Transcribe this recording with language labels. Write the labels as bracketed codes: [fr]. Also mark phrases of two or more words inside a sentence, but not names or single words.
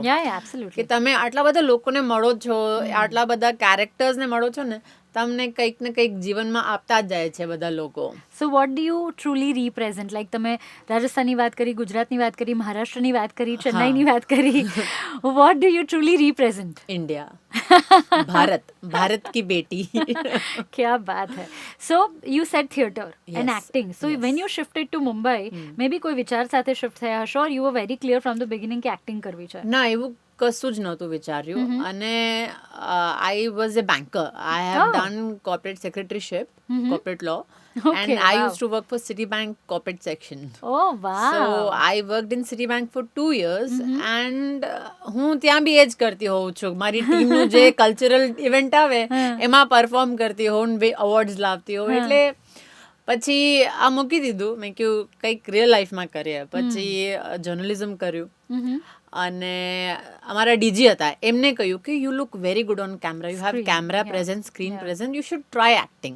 [gu] કે તમે આટલા બધા લોકોને મળો છો, આટલા બધા કેરેક્ટર્સને મળો છો ને, તમને કંઈક ને કંઈક જીવનમાં આપતા જ જાય છે બધા લોકો. [en] so what do you truly represent? [gu] લાઈક તમે રાજસ્થાનની વાત કરી, ગુજરાતની વાત કરી, મહારાષ્ટ્રની વાત કરી, ચેન્નાઈની વાત કરી. [en] what do you truly represent? [hi] ઇન્ડિયા, ભારત, भारत की बेटी. क्या बात है. [en] So you said theatre and acting. So when you shifted to Mumbai, maybe [gu] કોઈ વિચાર સાથે શિફ્ટ થયા હશો, [en] or you were very clear from the beginning [gu] કે એક્ટિંગ કરવી છે? ના, એવું કશું જ નહોતું વિચાર્યું. અને [en] I was a banker. I have done corporate secretaryship, corporate law, and I used to work for Citibank corporate section. Oh wow. So I worked in Citibank for 2 years and [gu] હું ત્યાં બી એ જ કરતી હોઉં છું. મારી ટીમનું જે કલ્ચરલ ઇવેન્ટ આવે એમાં પરફોર્મ કરતી હોઉં, અવોર્ડ્સ લાવતી હોઉં. એટલે પછી આ મૂકી દીધું. મેં કહ્યું કંઈક રિયલ લાઈફમાં કરીએ. પછી જર્નલિઝમ કર્યું. અને અમારા ડીજી હતા, એમને કહ્યું કે [en] you look very good on camera, you have camera present, screen present, you should try acting.